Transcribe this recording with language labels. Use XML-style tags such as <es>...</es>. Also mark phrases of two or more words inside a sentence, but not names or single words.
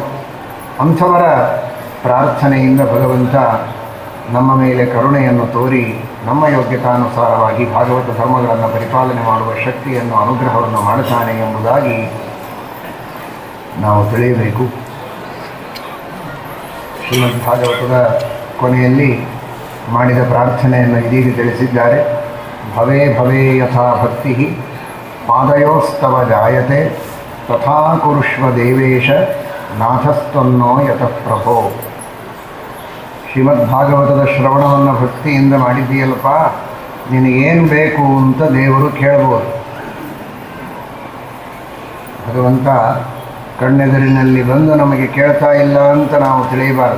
<kn>ಅಂಥವರ ಪ್ರಾರ್ಥನೆಯಿಂದ ಭಗವಂತ ನಮ್ಮ ಮೇಲೆ ಕರುಣೆಯನ್ನು ತೋರಿ ನಮ್ಮ ಯೋಗ್ಯತಾನುಸಾರವಾಗಿ ಭಾಗವತ ಧರ್ಮಗಳನ್ನು ಪರಿಪಾಲನೆ ಮಾಡುವ ಶಕ್ತಿಯನ್ನು, ಅನುಗ್ರಹವನ್ನು ಮಾಡುತ್ತಾನೆ ಎಂಬುದಾಗಿ ನಾವು ತಿಳಿಯಬೇಕು. ಶ್ರೀಮದ್ ಭಾಗವತದ ಕೊನೆಯಲ್ಲಿ ಮಾಡಿದ ಪ್ರಾರ್ಥನೆಯನ್ನು ಇದೀಗ ತಿಳಿಸಿದ್ದಾರೆ.</kn> <sa>भवे भवे यथा भक्ति पादयोस्तव जायते तथा कुरुष्व देवेश नाथस्तन्नो यतः प्रभो.</sa> <kn>ಶ್ರೀಮದ್ ಭಾಗವತದ ಶ್ರವಣವನ್ನು ಭಕ್ತಿಯಿಂದ ಮಾಡಿದ್ದೀಯಲ್ಲಪ್ಪ, ನಿನಗೇನು ಬೇಕು ಅಂತ ದೇವರು ಕೇಳ್ಬೋದು. ಭಗವಂತ ಕಣ್ಣೆದುರಿನಲ್ಲಿ ಬಂದು ನಮಗೆ ಕೇಳ್ತಾ ಇಲ್ಲ ಅಂತ ನಾವು ತಿಳಿಯಬಾರದು.</kn>